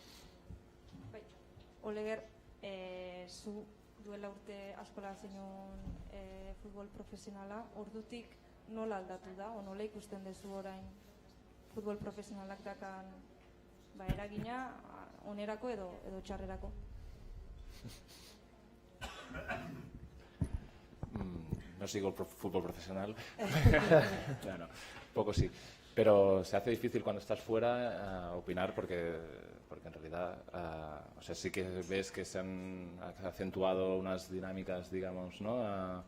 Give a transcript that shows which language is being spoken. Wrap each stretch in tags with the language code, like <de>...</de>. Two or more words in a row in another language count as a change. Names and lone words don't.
<eu>Oleger, zu duela urte askola zenun futbol profesionala, ordutik nola aldatu da, o nola ikusten dezu orain futbol profesionalak dakan eragina, onerako edo txarrerako?</eu> <es>No sigo el fútbol profesional. Bueno, poco sí. Pero se hace difícil cuando estás fuera opinar porque en realidad sí que ves que se han acentuado unas dinámicas, digamos, ¿no?</es>